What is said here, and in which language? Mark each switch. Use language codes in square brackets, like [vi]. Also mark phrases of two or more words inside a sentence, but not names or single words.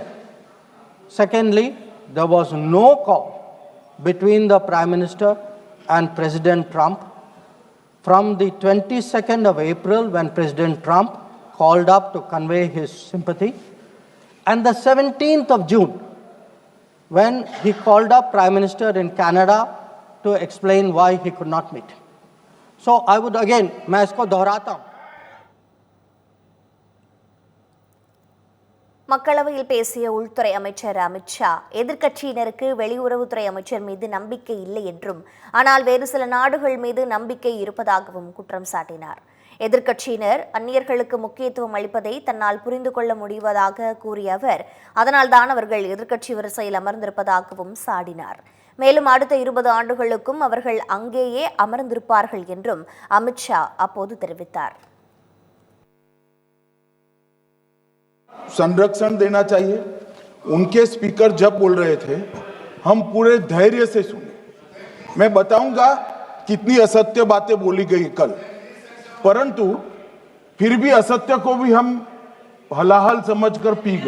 [en] Secondly, there was no call between the Prime Minister and President Trump from the 22nd of April when President Trump called up to convey his sympathy and the 17th of June when he called up Prime Minister in Canada to explain why he could not meet. So I would again, [hi] मैं इसको दोहराता हूं. [ta] மக்களவையில் பேசிய உள்துறை அமைச்சர் அமித்ஷா, எதிர்க்கட்சியினருக்கு வெளியுறவுத்துறை அமைச்சர் மீது நம்பிக்கை இல்லை என்றும், ஆனால் வேறு சில நாடுகள் மீது நம்பிக்கை இருப்பதாகவும் குற்றம் சாட்டினார். எதிர்க்கட்சியினர் அந்நியர்களுக்கு முக்கியத்துவம் அளிப்பதை தன்னால் புரிந்து கொள்ள முடிவதாக கூறிய அவர், அதனால்தான் அவர்கள் எதிர்க்கட்சி வரிசையில் அமர்ந்திருப்பதாகவும் சாடினார். மேலும் அடுத்த 20 ஆண்டுகளுக்கும் அவர்கள் அங்கேயே அமர்ந்திருப்பார்கள் என்றும் அமித்ஷா அப்போது தெரிவித்தார். [hi] संरक्षण देना चाहिए. उनके स्पीकर जब बोल रहे थे हम पूरे धैर्य से सुने. मैं बताऊंगा कितनी असत्य बातें बोली गई कल, परंतु फिर भी असत्य को भी हम हलाहल समझकर पी गए.